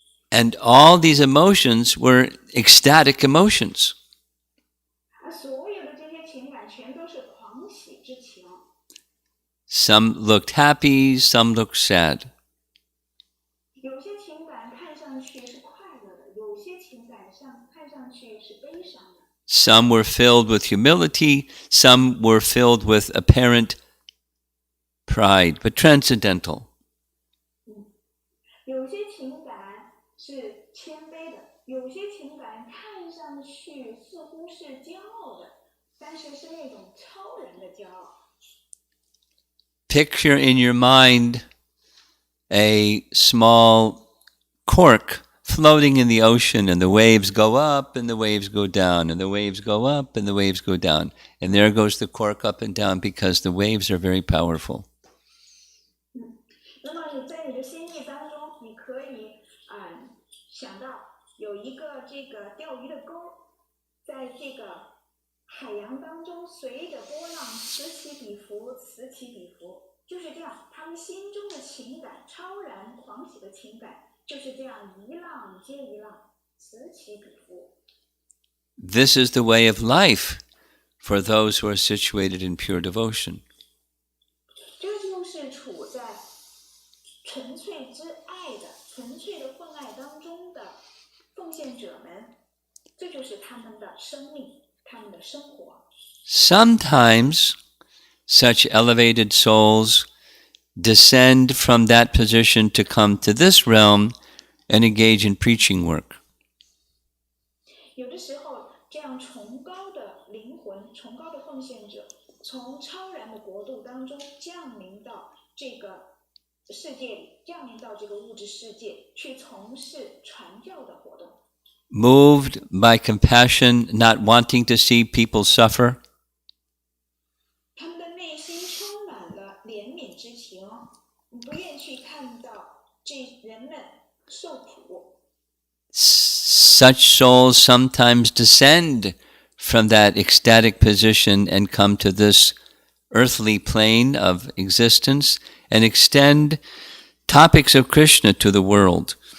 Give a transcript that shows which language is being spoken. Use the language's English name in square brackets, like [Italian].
[English] And all these emotions were ecstatic emotions. [Chinese] 所有的这些情感全都是狂喜之情。 [English] Some looked happy, some looked sad. [Chinese] 有些情感看上去是快乐的，有些情感看上去是悲伤的。 [English] Some were filled with humility, some were filled with apparent pride, but transcendental. [Chinese] 有些情感是谦卑的，有些情感看上去似乎是骄傲的，但是是那种超然的骄傲。 [English] Picture in your mind a small cork floating in the ocean, and the waves go up and the waves go down, and the waves go up and the waves go down. And there goes the cork up and down because the waves are very powerful. [Chinese] 那么你在你的心意当中，你可以想到有一个这个钓鱼的钩，在这个海洋当中随着波浪此起彼伏，此起彼伏，就是这样，他们心中的情感，超然狂喜的情感，就是这样一浪接一浪，此起彼伏。 [English] This is the way of life for those who are situated in pure devotion. [Chinese] 这就是处在纯粹之爱的、纯粹的奉爱当中的奉献者们，这就是他们的生命，他们的生活。 [English] Sometimes such elevated souls descend from that position to come to this realm and engage in preaching work. [Chinese] 有的时候，这样崇高的灵魂、崇高的奉献者，从超然的国度当中降临到这个世界里，降临到这个物质世界，去从事传教的活动。 [English] Moved by compassion, not wanting to see people suffer. [Chinese] 他们的内心充满了怜悯之情，不愿去看到这人们受苦。 [English] Such souls sometimes descend from that ecstatic position and come to this earthly plane of existence and extend topics of Krishna to the world.